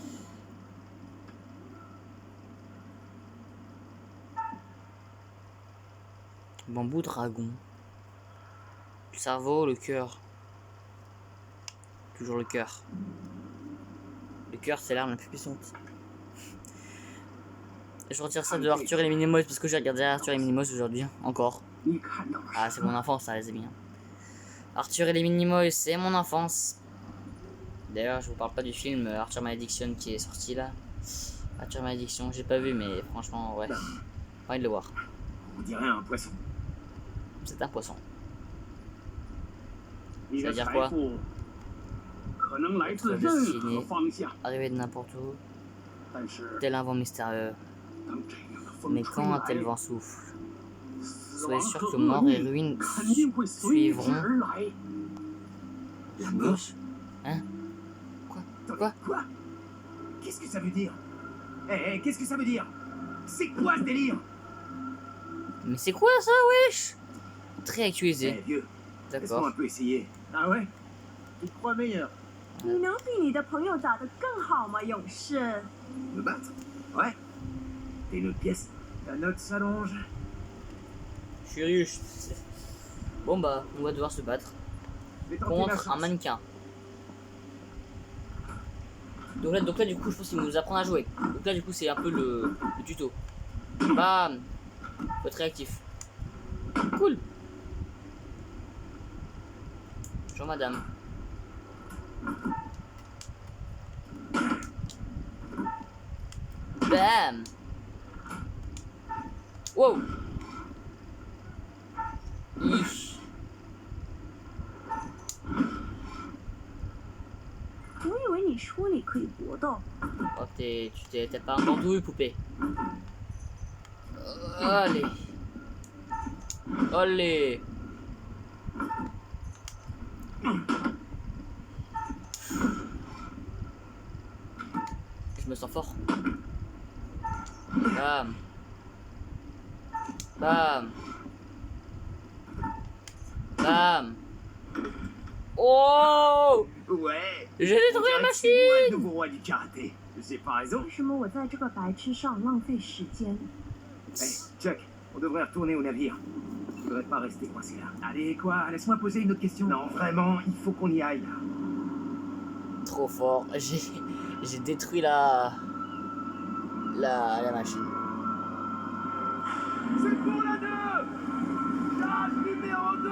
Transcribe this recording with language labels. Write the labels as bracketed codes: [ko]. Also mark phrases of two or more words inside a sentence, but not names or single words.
[fr] Bambou dragon. Le cerveau, le cœur. Toujours le cœur. Le cœur, c'est l'arme la plus puissante. Je retire ça de Arthur et les Minimoys parce que j'ai regardé Arthur et les Minimoys aujourd'hui, encore. [zh] 你看到了 [fr] Ah, [zh] 什 [fr] c'est [zh] 么 [fr] mon enfance, ça, les amis. Arthur et les Minimoys, c'est mon enfance. D'ailleurs, je vous parle pas du film Arthur Malediction qui est sorti là. Arthur Malediction, j'ai pas vu, mais franchement, ouais. Pas envie de le voir. On dirait un poisson. C'est un poisson. [zh] 你的 [fr] Ça veut dire [zh] 财 [fr] quoi [zh] 富可能来自 [fr] Être [zh] 任 [fr] destiné [zh] 何方向， [fr] arriver de n'importe où, [zh] 但是 [fr] tel un vent mystérieux. [zh] 当这样的风 [fr] Mais [zh] 吹 [fr] quand un tel [zh] 来， [fr] vent souffle, [zh] 死 [fr] soyez [zh] 亡 [fr] sûr [zh] 和 [fr] que [zh] 厄 [fr] mort et [zh] 运 [fr] ruine [zh] 肯定会随之 [fr] suivront. [zh] 而来。 [fr] Gauche. Hein? Quoi? Quoi? Qu'est-ce que ça veut dire? Qu'est-ce que ça veut dire? C'est quoi ce délire? Mais c'est quoi ça, wesh? Très actualisé. Vieux, laisse-moi D'accord. un peu essayer. Ah ouais? Tu te crois meilleur? [zh] 你能比你的朋友打得更好吗，勇士？ [fr] Me battre? Ouais. T'es une autre pièce. La note s'allonge. Je suis riche. Bon bah, on va devoir se battre Je vais tenter ma contre un chance. mannequin. Donc là, du coup, je pense qu'il nous apprend à jouer. Donc là, du coup, c'est un peu le tuto. Bam! Faut être réactif. Cool! Bonjour madame. Bam! Wow! Ich. [zh] 我以为你说你可以搏斗。 [fr] Oh, t'as pas entendu, poupée. Allez. Allez. Je me sens fort. Bam. Bam. Bam. Oh! Ouais. J'ai détruit la C'est moi le machine! nouveau roi du karaté. C'est pas raison. [zh] 为什么我在这个白痴上浪费时间？ [fr] Chuck, on devrait retourner au navire. Je voudrais pas rester coincé là. Allez, quoi? Laisse-moi poser une autre question. Non, vraiment, il faut qu'on y aille. Trop fort. J'ai détruit la machine. C'est pour la 2! Case numéro 2!